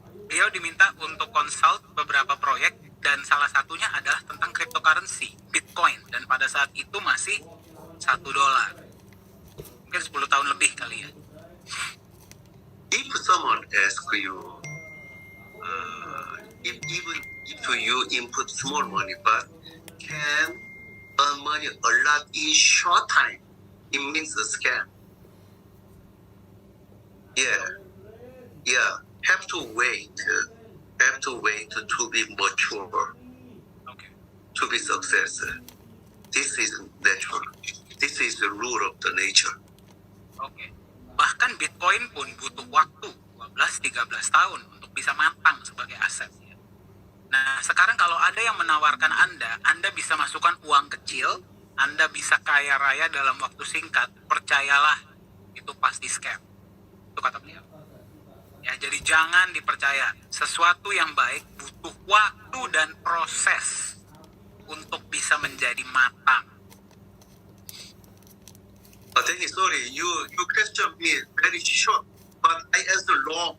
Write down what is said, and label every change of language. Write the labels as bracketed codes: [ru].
[id] Beliau diminta untuk consult beberapa proyek dan salah satunya adalah tentang cryptocurrency, Bitcoin, dan pada saat itu masih $1. Mungkin 10 tahun lebih kali ya. [en] If someone asks you, even if you input small money, but can earn money a lot in short time, it means a scam. Yeah. Have to wait to be mature, [id] Oke. [en] to be successful. This is natural. This is the rule of the nature. [id] Oke. Bahkan Bitcoin pun butuh waktu 12-13 tahun untuk bisa matang sebagai aset. Nah, sekarang kalau ada yang menawarkan Anda bisa masukkan uang kecil, Anda bisa kaya raya dalam waktu singkat, percayalah, itu pasti scam. Itu kata beliau. Ya, jadi jangan dipercaya. Sesuatu yang baik butuh waktu dan proses untuk bisa menjadi matang. [en] Thank you. Sorry, you question me very short, but I answer long.